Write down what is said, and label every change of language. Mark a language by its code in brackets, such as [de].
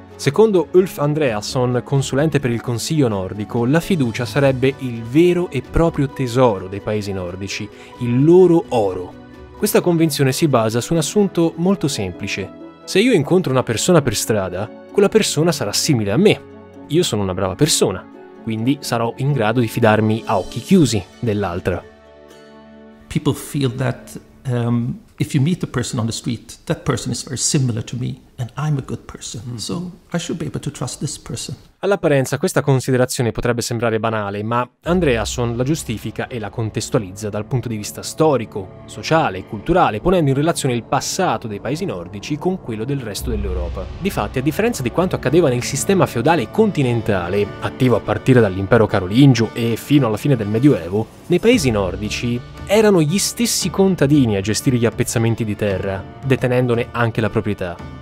[it] Secondo Ulf Andreasson, consulente per il Consiglio nordico, la fiducia sarebbe il vero e proprio tesoro dei paesi nordici, il loro oro. Questa convinzione si basa su un assunto molto semplice. Se io incontro una persona per strada, quella persona sarà simile a me. Io sono una brava persona, quindi sarò in grado di fidarmi a occhi chiusi dell'altra. [en] People feel that if you meet a person on the street, that person is very similar to me and I'm a good person, so I should be able to trust this person. [it] All'apparenza questa considerazione potrebbe sembrare banale, ma Andreasson la giustifica e la contestualizza dal punto di vista storico, sociale e culturale, ponendo in relazione il passato dei paesi nordici con quello del resto dell'Europa. Difatti, a differenza di quanto accadeva nel sistema feudale continentale, attivo a partire dall'impero carolingio e fino alla fine del Medioevo, nei paesi nordici erano gli stessi contadini a gestire gli appezzamenti di terra, detenendone anche la proprietà.